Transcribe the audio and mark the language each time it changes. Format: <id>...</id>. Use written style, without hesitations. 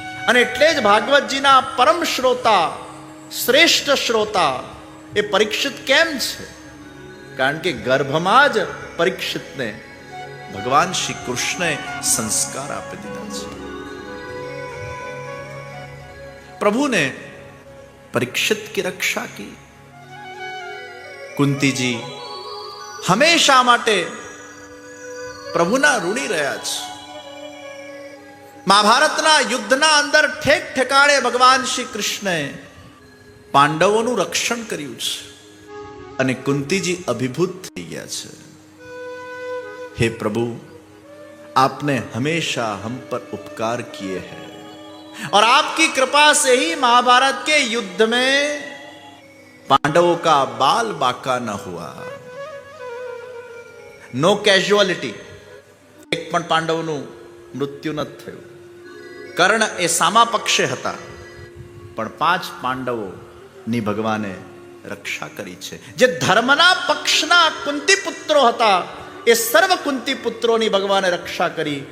<gu>અને એટલે જ ભાગવતજીના પરમ શ્રોતા, શ્રેષ્ઠ શ્રોતા એ પરીક્ષિત કેમ છે? કારણ કે ગર્ભમાં જ પરીક્ષિતને ભગવાન શ્રી કૃષ્ણે સંસ્કાર આપી દીધા છે.</gu> <hi>प्रभु ने परीक्षित की रक्षा की. कुंती जी हमेशा</hi> <gu>માટે પ્રભુના ઋણી રહ્યા છે. મહાભારતના યુદ્ધના અંદર ઠેક ઠેકાણે ભગવાન શ્રી કૃષ્ણે પાંડવોનું રક્ષણ કર્યું છે અને કુંતીજી અભિભૂત થઈ ગયા છે.</gu> <hi>हे प्रभु, आपने हमेशा हम पर उपकार किए हैं और आपकी कृपा से ही महाभारत के युद्ध में पांडवों का बाल बाका न हुआ.</hi> <en>No casualty.</en> <gu>एक पण પાંડવોનું મૃત્યુ ન થયું. કર્ણ એ સામા પક્ષે હતા, પણ 5 પાંડવોની ભગવાને રક્ષા કરી છે. જે ધર્મના પક્ષના કુંતી પુત્રો હતા એ સર્વ કુંતી પુત્રોની ભગવાને રક્ષા કરી.</gu>